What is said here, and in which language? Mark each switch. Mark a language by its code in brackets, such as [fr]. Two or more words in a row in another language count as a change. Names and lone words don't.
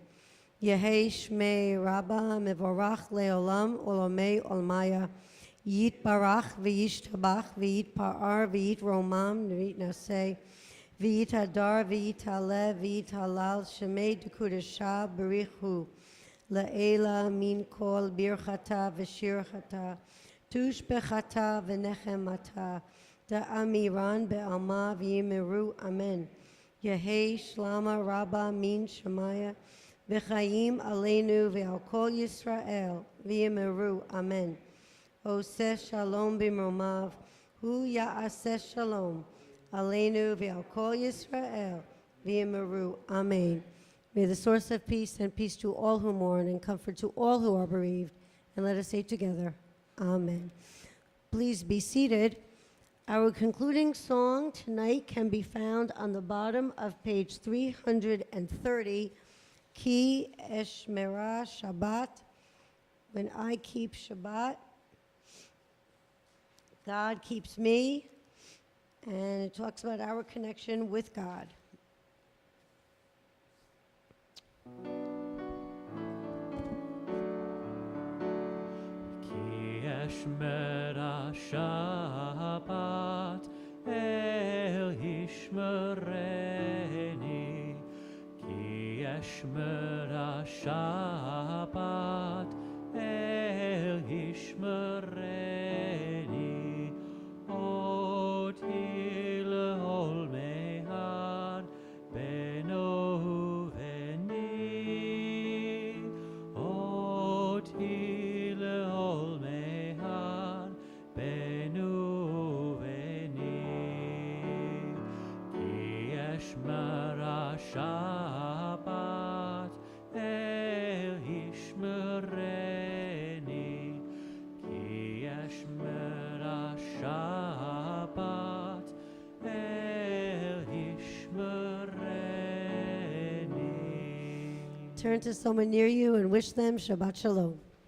[arc] יהא שמיה רבא מברך לעלם עלמי עלמיא יתברך וישתבח ויתפאר ויתרומם ויתנשא ויתהדר ויתעלה ויתהלל שמה דקודשא בריך הוא לעלא מן כל ברכתא ושירתא תשבחתא ונחמתא דאמירן בעלמא ואמרו אמן. יהא שלמא רבא מן שמיא וחיים עלינו ועל כל ישראל ואמרו אמן. [he] עשה שלום במרומיו הוא יעשה שלום עלינו ועל כל ישראל ואמרו אמן. [en] May the source of peace and peace to all who mourn and comfort to all who are bereaved. And let us say together, amen. Please be seated. Our concluding song tonight can be found on the bottom of page 330, Ki Eshmera Shabbat. When I keep Shabbat, God keeps me, and it talks about our connection with God. [he] כי אשמרה שבת אל ישמרני. כי אשמרה שבת אל ישמרני. אותי לעולמי עד בינו וביני. אותי לעולמי עד בינו וביני. כי אשמרה שבת אל ישמרני. כי אשמרה שבת אל ישמרני. [en] Turn to someone near you and wish them [he] שבת שלום.